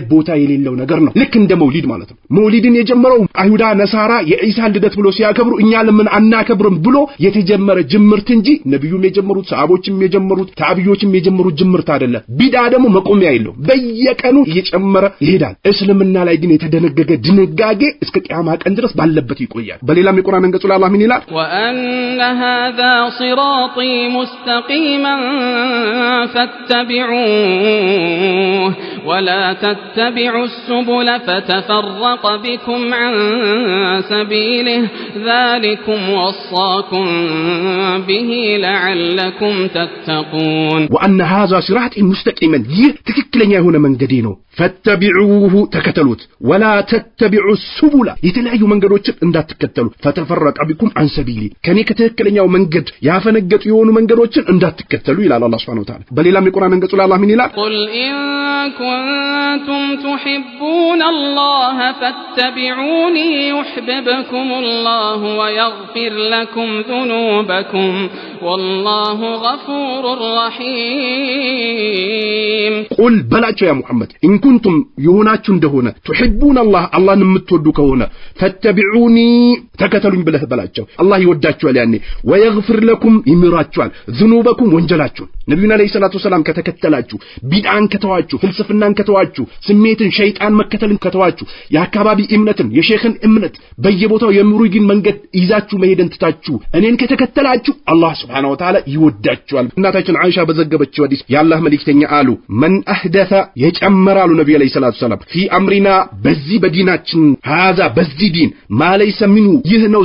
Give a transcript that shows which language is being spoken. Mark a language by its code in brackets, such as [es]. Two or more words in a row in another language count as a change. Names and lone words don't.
[am] ቦታ የሌለው ነገር ነው። ልክ እንደ መውሊድ ማለት ነው። መውሊድን የጀመረው አይሁዳ ነሳራ የኢሳ ልደት ብሎ ሲያከብሩ እኛ ለምን አናከብርም ብሎ የተጀመረ ጅምርት እንጂ ነብዩም የጀመሩት ሰሃቦችም የጀመሩት ታቢዮችም የጀመሩት ጅምርት አይደለም። ቢድዓ ደግሞ መቆሚያ የለው፣ በየቀኑ እየጨመረ ይሄዳል። እስልምና ላይ ግን የተደነገገ ድንጋጌ እስከ ቂያማ ቀን ድረስ ባለበት ይቆያል። በሌላም የቁርአን አንቀጽ ላይ አላህ ምን ይላል? [ar] وأن هذا صراطي مستقيما فاتبعوه ولا تتبعوا السبل فتفرق بكم عن سبيله ذلكم وصاكم به لعلكم تتقون وأن هذا صراطي مستقيما [am] تككلኛ የሆነ መንገዴ ነው ፈተቢዑሁ ተከተሉት [ar] ولا تتبعوا السبل [am] የተለያዩ መንገዶችን እንዳትከተሉ [ar] فتفرق بكم عن سبيله [am] ከኔ ከተከክለኛው መንገድ ያፈነገጡ የሆኑ መንገዶችን እንዳትከተሉ ይላል አላህ [ar] سبحانه وتعالى። [am] በሌላም የቁርአን አንቀጽ ላይ አላህ ምን ይላል? [ar] قل إن كنتم تحبون الله فاتبعوني يحببكم الله ويغفر لكم ذنوبكم والله غفور رحيم [am] ቁል በላቸው [ar] يا محمد [am] ኢንኩንቱም የሆናችሁ እንደሆነ ትሕቡን አላህን የምትወዱ ከሆነ ፈተቢዑኒ ተከተሉኝ ብለህ በላቸው። አላህ ይወዳችኋል ያኔ ወየግፍር ለኩም ይምራችኋል ذنوبكم ወንጀላችሁን። ነብዩና [ar] عليه الصلاة السلام [am] ከተከተላችሁ ቢድዓን ከተዋችሁ ፍልስፍናን ከተዋችሁ ስሜትን ሸይጣን መከተልን ከተዋችሁ የአካባቢ እምነትን የሼኽን እምነት በየቦታው የምሩይን መንገድ ይዛችሁ መሄድን ትታችሁ እኔን ከተከተላችሁ አላህ [ar] سبحانه وتعالى [am] ይወዳችኋል። እናታችን አይሻ በዘገበችው ሐዲስ የአላህ መልእክተኛ አሉ [ar] من أحدث [am] የጨመራሉ ነብዩ [ar] عليه الصلاة السلام في أمرنا [am] በዚህ በዲናችን هذا በዚህ ዲን [ar] ما ليس منه [am] ይህ ነው